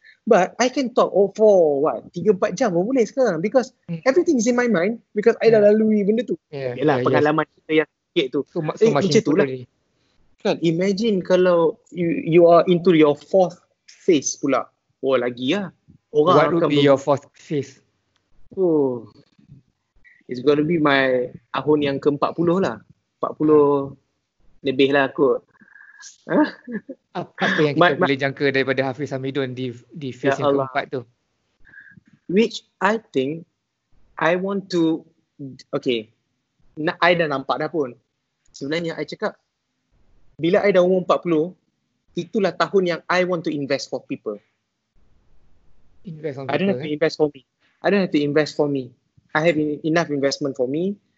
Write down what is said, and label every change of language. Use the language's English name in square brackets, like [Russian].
[English] But I can talk for 3-4 [Malay] jam pun boleh sekarang [English] because everything is in my mind because I [Malay] dah lalui benda tu. Yalah, pengalaman kita yang sikit tu. So macam itulah. Kan, [English] imagine [Malay] kalau [English] you are into your fourth phase [Malay] pula. Oh, lagi lah. [English] What would be your fourth phase? Oh, it's gonna be my [Malay] tahun yang ke-40 lah. 40 lebih lah kot. Apa yang kita boleh jangka daripada Hafiz Hamidun di phase yang keempat tu? [English] Which I think I want to, I [Malay] dah nampak dah pun. Sebenarnya I cakap, bila I dah umur 40, itulah tahun yang [English] I want to invest for people. Invest on people. I don't have to invest for me. I don't have to invest for me. I have enough investment for me.